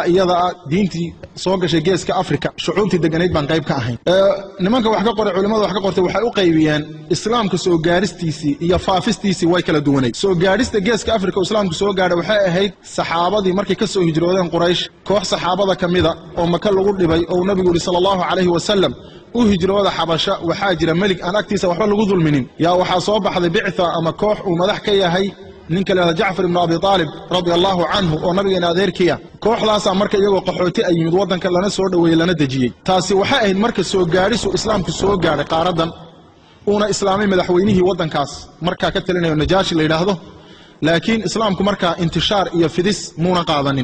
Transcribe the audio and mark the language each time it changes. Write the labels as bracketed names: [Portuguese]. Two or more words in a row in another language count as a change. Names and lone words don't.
[Somali] iyada diintii soo gashay geeska Afrika shucuubtii deganeed baan qayb ka ahayn nimanka wax ka qoray culimada wax ka qortay waxay u qaybiyeen islaamka soo gaaristiisii iyo faafistiisii way kala duwaneed soo gaarista geeska Afrika oo islaamku soo gaaray waxay ahayd saxaabadii markay ka soo hijroodeen Quraysh koox saxaabada kamida oo Maka lagu dhibay oo Nabigu [Arabic] صلى الله عليه وسلم [Somali] u hijrooda Xabasha waxa jira malik aan agtiisa waxba lagu dulminin yaa waxa soo baxday bictha ama koox uu madax ka yahay ninka la Jaafar ibn Abi Talib [Arabic] رضي الله عنه [Somali] oo nabigeena adeerkiya kooxdaas marka iyagoo qaxooti ay yimid wadanka lana soo dhaweeyay lana dajiyay taasi waxa ahayd marka soo gaarisu islaamku soo gaaray qaaradan una islaamay madaxweynihii wadankaas marka ka talinayo Najaashi la yiraahdo laakiin islaamku marka intishaar iyo fidis muuna qaadanin